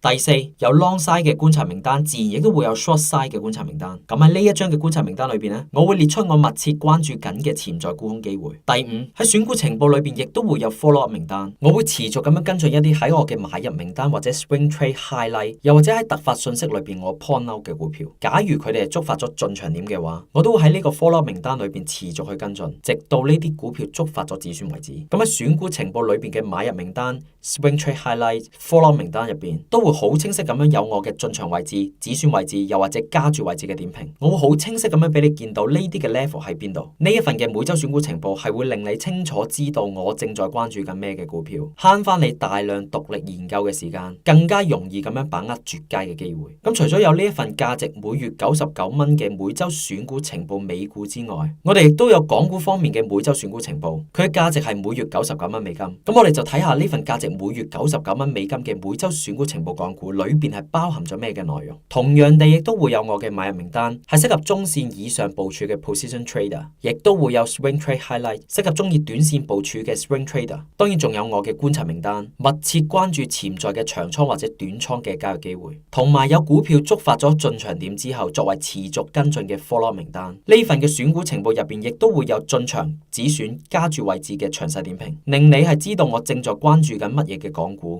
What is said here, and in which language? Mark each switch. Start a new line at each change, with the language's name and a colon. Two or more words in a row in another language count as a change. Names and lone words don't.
Cantonese: 第四，有
English: long side
Cantonese: 嘅觀察名單，自然亦都會有
English: short side
Cantonese: 嘅觀察名單。咁喺呢一張嘅觀察名單裏邊呢，我會列出我密切關注緊嘅潛在沽空機會。第五，喺選股情報裏邊亦都會有
English: follow up
Cantonese: 名單，我會持續咁樣跟進一啲喺我嘅買入名單或者
English: swing trade highlight，
Cantonese: 又或者喺突發信息裏邊我
English: point out
Cantonese: 嘅股票，假如佢哋係觸發咗進場點嘅話，我都會喺呢個
English: follow up
Cantonese: 名單裏邊持續去跟進，直到呢啲股票觸發咗止損為止。咁喺選股情報裏邊嘅買入名單、
English: swing trade highlight、 follow up
Cantonese: 名單入邊，都會好清晰咁樣有我嘅進場位置、止損位置，又或者加注位置嘅點評。我會好清晰咁樣俾你見到呢啲嘅 level 喺邊度。呢一份嘅每周選股情報係會令你清楚知道我正在關注緊咩嘅股票，慳翻你大量獨立研究嘅時間，更加容易咁樣把握絕佳嘅機會。咁除咗有呢一份價值每月$99嘅每周選股情報美股之外，我哋亦都有港股方面嘅每周選股情報，佢嘅價值係每月$99。咁我哋就睇下呢份價值每月$99嘅每周選股情報港股裏邊係包含咗咩嘅內容。同樣地，亦都會有我嘅買入名單，係適合中線以上部署嘅
English: position trader，
Cantonese: 亦都會有
English: swing trade highlight，
Cantonese: 適合中意短線部署嘅
English: swing trader。
Cantonese: 當然仲有我嘅觀察名單，密切關注潛在嘅長倉或者短倉嘅交易機會，同埋有股票觸發咗進場點之後作為持續跟進嘅 follow 名單。呢份嘅選股情報入邊亦都會有進場、止損、加注位置嘅詳細點評，令你係知道我正在關注緊乜嘢嘅港股。